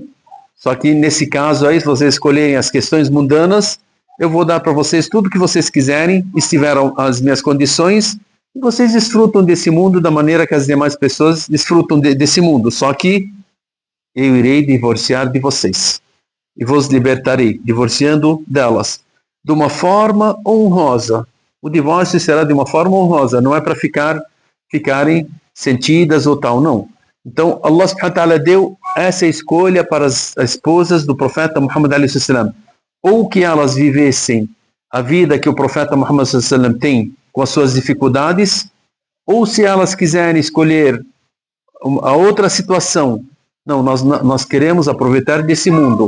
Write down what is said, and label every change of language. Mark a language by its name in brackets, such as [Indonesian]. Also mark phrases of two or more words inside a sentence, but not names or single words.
[Portuguese] Só que nesse caso aí, se vocês escolherem as questões mundanas, eu vou dar para vocês tudo que vocês quiserem, e se tiveram as minhas condições, e vocês desfrutam desse mundo da maneira que as demais pessoas desfrutam desse mundo. Só que eu irei divorciar de vocês. E vos libertarei, divorciando delas, de uma forma honrosa. O divórcio será de uma forma honrosa, não é para ficarem sentidas ou tal, não. Então, [Arabic] الله سبحانه وتعالى [Portuguese] deu essa escolha para as esposas do profeta Muhammad a.s. Ou que elas vivessem a vida que o profeta Muhammad a.s. tem, com as suas dificuldades, ou se elas quiserem escolher a outra situação, não, nós queremos aproveitar desse mundo.